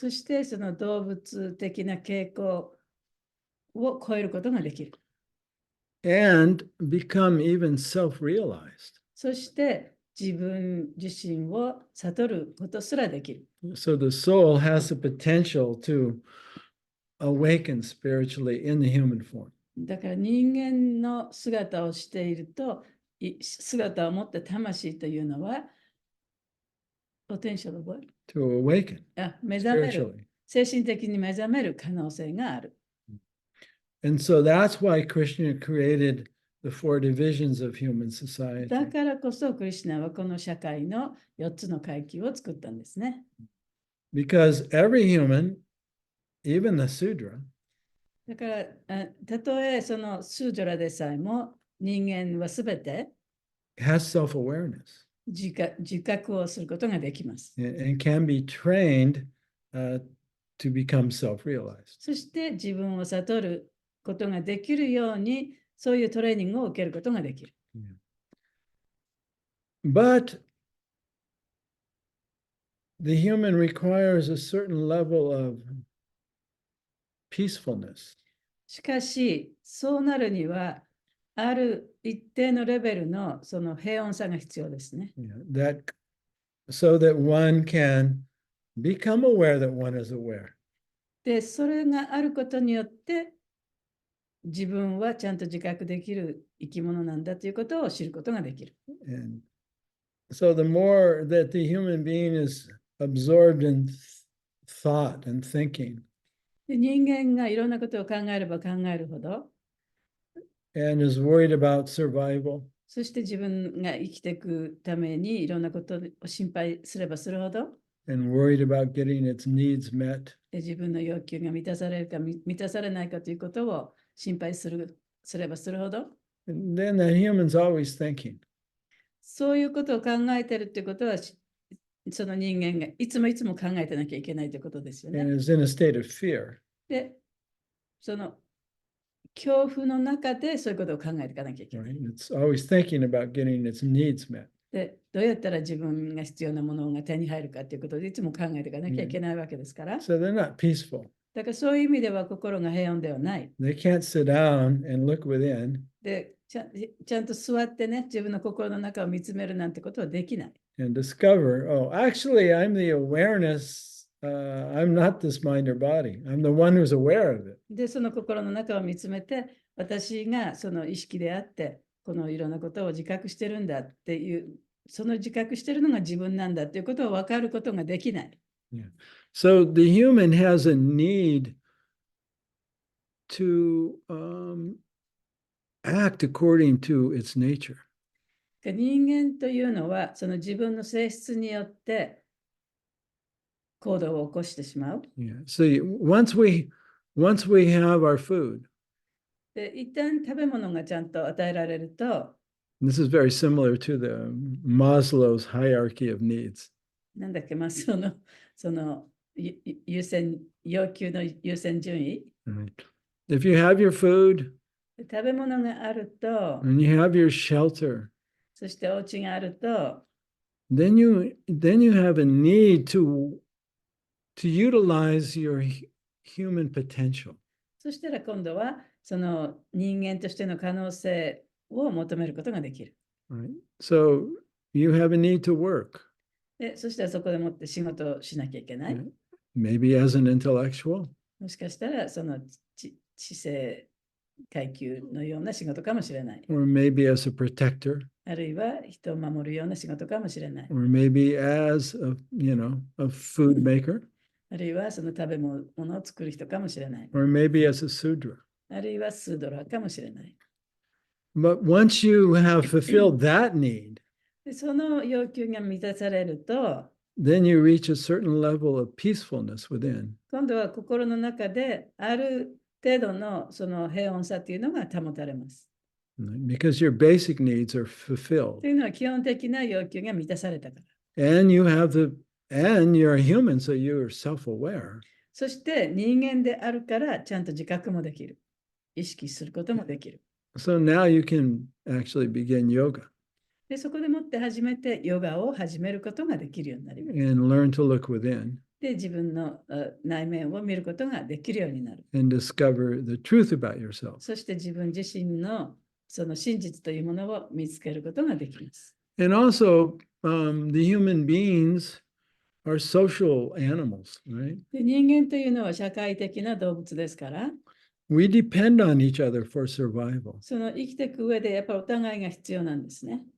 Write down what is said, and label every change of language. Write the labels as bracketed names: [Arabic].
[Japanese] そしてその動物的な傾向を超えることができる。 [English] and become even self-realized. [Japanese] そして自分自身を悟ることすらできる。 [English] So the soul has the potential to awaken spiritually in the human form. [Japanese] だから人間の姿をしていると、姿を持った魂というのは、 [English] potential of what? To awaken [Japanese] 目覚める、 [English] spiritually. [Japanese] 精神的に目覚める可能性がある。 [English] And so that's why Krishna created the four divisions of human society. [Japanese] だからこそ、クリシュナはこの社会の4つの階級を作ったんですね。 [English] Because every human, even the Sudra, [Japanese] だから、たとえそのスージョラでさえも人間はすべて [English] has self-awareness [Japanese] 自覚をすることができます。 [English] and can be trained to become self-realized. [Japanese] そして自分を悟ることができるように、そういうトレーニングを受けることができる。 [English] But the human requires a certain level of peacefulness. [Japanese] しかし、そうなるには、ある一定のレベルのその平穏さが必要ですね。 [English] So that one can become aware that one is aware. [Japanese] で、それがあることによって、自分はちゃんと自覚できる生き物なんだということを知ることができる。 [English] And so the more that the human being is absorbed in thought and thinking, [Japanese] で、人間がいろんなことを考えれば考えるほど、 [English] and is worried about survival, [Japanese] そして自分が生きていくためにいろんなことを心配すればするほど、 [English] and worried about getting its needs met, [Japanese] で自分の要求が満たされるか満たされないかということを心配すればするほど、 [English] and then the human's always thinking. [Japanese] そういうことを考えてるってことは、その人間がいつも考えてなきゃいけないということですよ [English] And [Japanese] ね。 [English] is in a state of fear. [Japanese] で、その恐怖の中でそういうことを考えていかなきゃいけない。 [English] Right? It's always thinking about getting its needs met. [Japanese] で、どうやったら自分が必要なものが手に入るかということでいつも考えていかなきゃいけないわけですから。 [English] So they're not peaceful. [Japanese] だからそういう意味では心が平穏ではない。 [English] They can't sit down and look within [Japanese] で、ちゃんと座ってね、自分の心の中を見つめるなんてことはできない。 [English] and discover, oh, actually, I'm the awareness I'm not this mind or body. I'm the one who's aware of it. [Japanese] で、その心の中を見つめて、私がその意識であって、このいろんなことを自覚してるんだっていう、その自覚してるのが自分なんだっていうことを分かることができない。 [English] Yeah. So the human has a need to act according to its nature. [Japanese] 人間というのは、その自分の性質によって行動を起こしてしまう。 [English] Yeah. So once we have our food, [Japanese] で、一旦食べ物がちゃんと与えられると、 [English] this is very similar to the Maslow's hierarchy of needs. [Japanese] なんだっけ、まあ、その優先、要求の優先順位。 [English] Right. If you have your food [Japanese] 食べ物があると、 [English] and you have your shelter, [Japanese] そしてお家があると、 [English] then you have a need to utilize your human potential. [Japanese] そしたら今度はその人間としての可能性を求めることができる。 [English] Right. So you have a need to work. [Japanese] で、そしたらそこでもって仕事をしなきゃいけない。 [English] Right. Maybe as an intellectual, [Japanese] もしかしたらその知性階級のような仕事かもしれない。 [English] or maybe as a protector, [Japanese] あるいは人を守るような仕事かもしれない。 [English] or maybe as a food maker, [Japanese] あるいはその食べ物を作る人かもしれない。 [English] or maybe as a sudra. [Japanese] あるいはスードラかもしれない。 [English] But once you have fulfilled that need, [Japanese] で、その要求が満たされると、 [English] then you reach a certain level of peacefulness within. [Japanese] 今度は心の中である程度のその平穏さというのが保たれます。 [English] Right? Because your basic needs are fulfilled. [Japanese] というのは基本的な要求が満たされたから。 [English] And you're a human, so you're self-aware. [Japanese] そして人間であるからちゃんと自覚もできる。意識することもできる。 [English] So now you can actually begin yoga [Japanese] で、そこでもって初めてヨガを始めることができるようになります。 [English] and learn to look within [Japanese] で、自分の内面を見ることができるようになる。 [English] and discover the truth about yourself. [Japanese] そして自分自身のその真実というものを見つけることができます。 [English] And also, the human beings are social animals, right? [Japanese] で、人間というのは社会的な動物ですから、 [English] We depend on each other for survival. [Japanese] その生きていく上でやっぱりお互いが必要なんですね。